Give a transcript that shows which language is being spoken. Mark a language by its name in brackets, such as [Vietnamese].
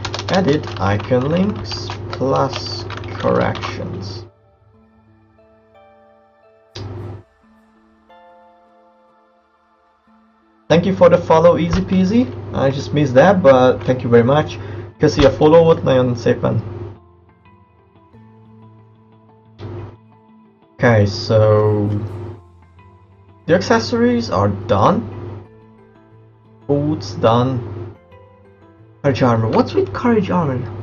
[English] Edit icon links plus corrections. Thank you for the follow, easy peasy. I just missed that, but thank you very much. [Hungarian] Köszi a followot, nagyon szépen. [English] Okay, so the accessories are done. Boots done. Courage armor. What's with courage armor?